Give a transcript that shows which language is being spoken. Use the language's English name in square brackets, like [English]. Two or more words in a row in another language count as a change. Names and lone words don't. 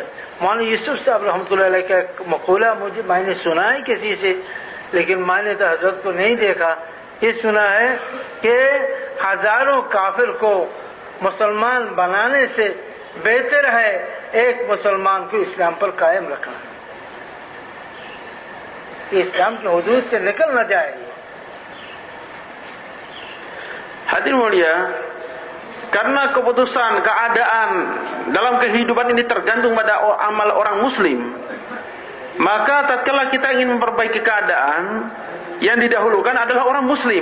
[Urdu] مولانا یوسف صاحب رحمۃ اللہ علیہ کا مقولہ میں نے سنا ہے کسی سے, لیکن میں نے تو حضرت کو نہیں دیکھا. یہ سنا ہے کہ ہزاروں کافر کو مسلمان بنانے سے بہتر ہے ایک مسلمان کو اسلام پر قائم رکھنا, کہ اسلام کے حدود سے نکل نہ جائے. [Indonesian] Hadirin mulia, karena keputusan keadaan dalam kehidupan ini tergantung pada amal orang muslim, maka tatkala kita ingin memperbaiki keadaan, yang didahulukan adalah orang muslim.